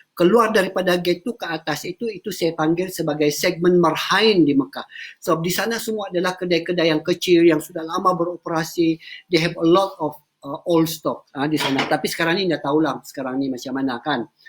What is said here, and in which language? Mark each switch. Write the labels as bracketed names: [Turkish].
[Malay] Keluar daripada gate tu ke atas itu saya panggil sebagai segmen Marhain di Mekah. Sebab di sana semua adalah kedai-kedai yang kecil yang sudah lama beroperasi. [English] They have a lot of old stock [Malay] di sana. Tapi sekarang ni dah tahulah sekarang ni macam mana kan.